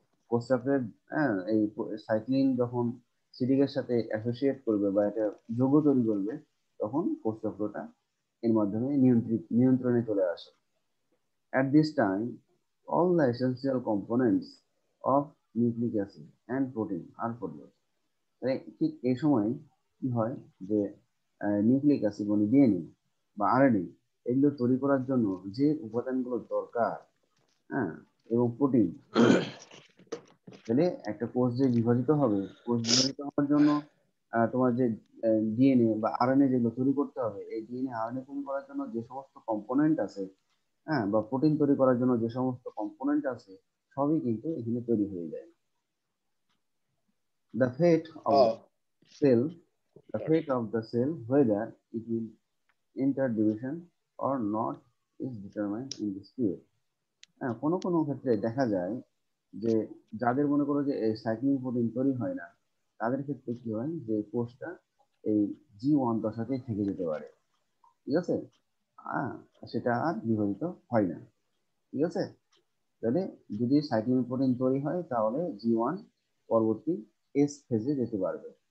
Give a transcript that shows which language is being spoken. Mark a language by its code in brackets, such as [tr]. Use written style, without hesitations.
[bn] কোষ চক্রের এই সাইক্লিন যখন সিডিকের সাথে অ্যাসোসিয়েট করবে বা এটা যৌগ তৈরি করবে, তখন কোষ চক্রটা এর মাধ্যমে নিয়ন্ত্রণে চলে আসে। [en] At this time, all the essential components of nucleic acid and protein are produced. [bn] ঠিক এই সময় কি হয় যে নিউক্লিক অ্যাসিড মানে ডিএনএ বা আরএনএ, এগুলো তৈরি করার জন্য যে উপাদানগুলো দরকার, হ্যাঁ, এবং প্রোটিন, তাহলে একটা কোষ যে বিভাজিত হবে, কোষ বিভাজিত হওয়ার জন্য তোমার যে ডিএনএ বা আরএনএ যেগুলো তৈরি করতে হবে, এই ডিএনএ আরএনএ তৈরি করার জন্য যে সমস্ত কম্পোনেন্ট আছে, হ্যাঁ, বা প্রোটিন তৈরি করার জন্য যে সমস্ত কম্পোনেন্ট আছে, সবই কিন্তু এখানে তৈরি হয়ে যায়। [en] The fate of the cell, the fate of the cell, whether it will enter division or not, is determined in this period. [bn] হ্যাঁ, কোনো কোনো ক্ষেত্রে দেখা যায় যে যাদের মনে করো যে এই সাইক্লিন প্রোটিন তৈরি হয় না, তাদের ক্ষেত্রে কি হয় যে কোষটা এই জি1 দশাতেই থেকে যেতে পারে। ঠিক আছে, সেটা আর বিভাজিত হয় না। ঠিক আছে, তাহলে যদি সাইক্লিন প্রোটিন তৈরি হয় তাহলে জি1 পরবর্তী এস ফেজে যেতে পারবে।